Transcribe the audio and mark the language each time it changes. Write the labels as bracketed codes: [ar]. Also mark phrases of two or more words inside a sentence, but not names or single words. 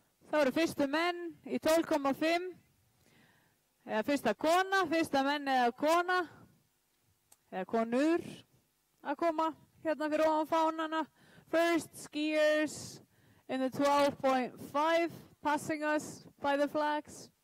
[is] Það voru fyrstu menn í 12,5, eða fyrsta kona, fyrsta menn eða kona, eða konur að koma hérna fyrir ofan fánana. [en] First skiers in the 12.5, passing us by the flags.